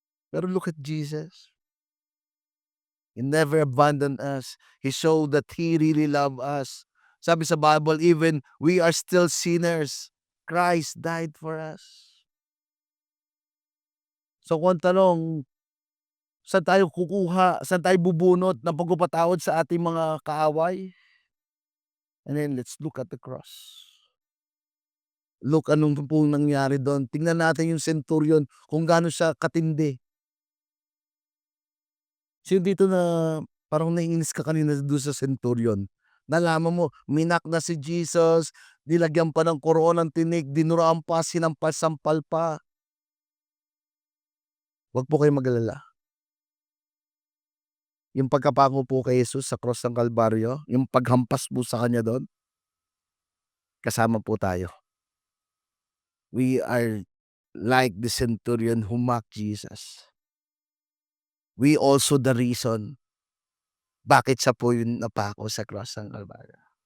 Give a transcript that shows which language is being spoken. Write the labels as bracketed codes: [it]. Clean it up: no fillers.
[en] Pero look at Jesus, He never abandoned us, He showed that He really love us. [tl] Sabi sa [en] Bible, even we are still sinners, Christ died for us. [tl] So kung ang tanong, saan tayo bubunot ng pagpapatawad sa ating mga kaaway? [en] And then let's look at the cross. [tl] Look anong pong nangyari dun, tingnan natin yung centurion kung gaano siya katindi. Sino dito na parang naiinis ka kanina dun sa centurion? Nalaman mo minak na si Jesus, nilagyan pa ng koronang tinik, dinuraan pa, sinampal-sampal pa. Wag po kayong mag-alala. Yung pagkapako po kay Jesus sa cross ng Kalbaryo, yung paghampas po sa kanya dun, kasama po tayo. [en] We are like the centurion who mocked Jesus. We also the reason [tl] bakit siya po yung napako sa cross ng Kalbaryo.